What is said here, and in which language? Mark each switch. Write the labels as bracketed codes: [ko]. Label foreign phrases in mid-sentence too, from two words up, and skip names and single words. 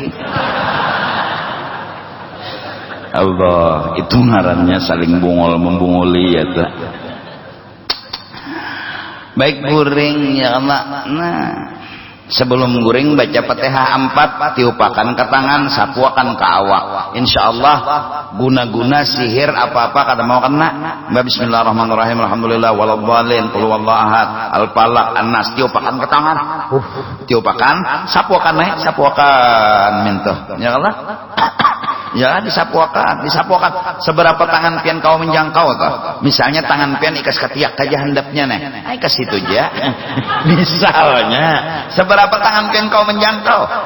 [bjn] Allah itu ngarannya saling bungol membungoli ya tak baik guring ya Allah nah sebelum guring baca Fatihah 4 tiupakan ke tangan sapuakan ke awak insyaallah guna-guna sihir apa-apa kada mau kena [ar] بسم الله الرحمن الرحيم الحمد لله ولا الضالين قل هو الله أحد الفلق الناس [bjn] tiupakan ke tangan tiupakan sapuakan mintuh ya Allah ya disapuakan seberapa tangan pian kau menjangkau toh misalnya tangan pian ikas ketiak aja handapnya ikas itu aja misalnya seberapa tangan pian kau menjangkau